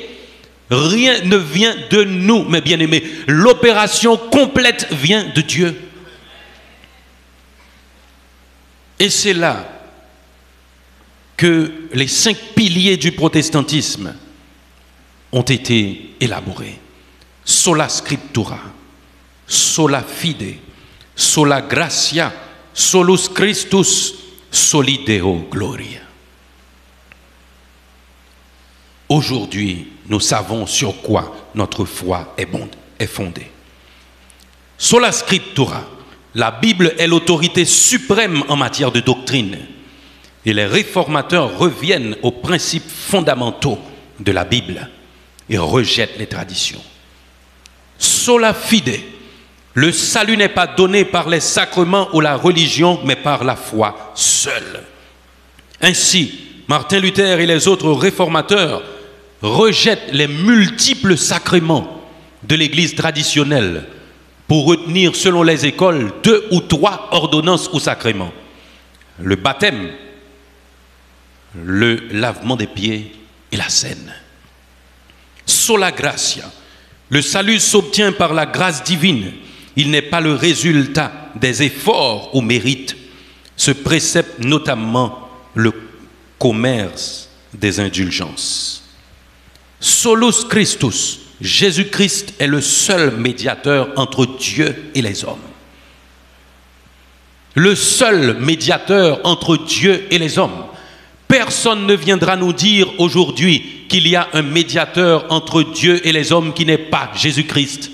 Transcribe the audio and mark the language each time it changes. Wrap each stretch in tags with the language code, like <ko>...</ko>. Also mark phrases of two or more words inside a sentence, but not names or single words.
<fr>Rien ne vient de nous, mes bien-aimés. L'opération complète vient de Dieu. Et c'est là que les 5 piliers du protestantisme ont été élaborés.</fr> <la>Sola scriptura, sola fide, sola gratia, solus Christus, soli Deo gloria.</la> <fr>Aujourd'hui, nous savons sur quoi notre foi est fondée.</fr> <la>Sola scriptura,</la> <fr>la Bible est l'autorité suprême en matière de doctrine. Et les réformateurs reviennent aux principes fondamentaux de la Bible et rejettent les traditions.</fr> <la>Sola fide,</la> <fr>le salut n'est pas donné par les sacrements ou la religion, mais par la foi seule. Ainsi, Martin Luther et les autres réformateurs rejettent les multiples sacrements de l'Église traditionnelle pour retenir, selon les écoles, 2 ou 3 ordonnances ou sacrements. Le baptême, le lavement des pieds et la scène.</fr> <la>Sola gratia.</la> <fr>Le salut s'obtient par la grâce divine. Il n'est pas le résultat des efforts ou mérites. Ce précepte notamment le commerce des indulgences.</fr> <la>Solus Christus.</la> <fr>Jésus-Christ est le seul médiateur entre Dieu et les hommes. Le seul médiateur entre Dieu et les hommes. Personne ne viendra nous dire aujourd'hui qu'il y a un médiateur entre Dieu et les hommes qui n'est pas Jésus-Christ.</fr>